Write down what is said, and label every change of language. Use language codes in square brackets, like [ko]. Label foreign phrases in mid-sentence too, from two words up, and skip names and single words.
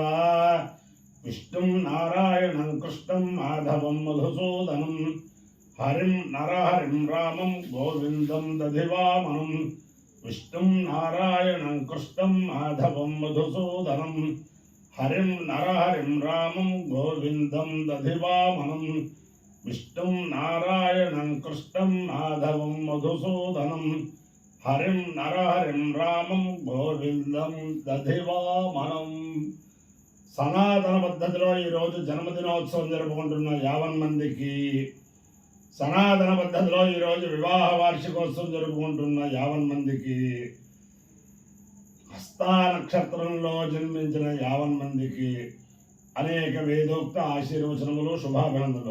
[sa] विष्णुं नारायणं कृष्णं माधवं मधुसूदनं हरिं नरहरिं रामं गोविंदं दधिवामनं विष्णुं नारायणं कृष्णं माधवं मधुसूदनं हरिं नरहरिं रामं गोविंदं दधिवामनं विष्णुं नारायणं कृष्णं माधवं मधुसूदनं हरिं नरहरिं रामं गोविंदं दधिवामनं। [te] సనాతన పద్ధతిలో ఈరోజు జన్మదినోత్సవం జరుపుకుంటున్న 50 మందికి, సనాతన పద్ధతిలో ఈరోజు వివాహ వార్షికోత్సవం జరుపుకుంటున్న 50 మందికి, హస్తా నక్షత్రంలో జన్మించిన 50 మందికి అనేక వేదోక్త ఆశీర్వచనములు, శుభాభినందనలు.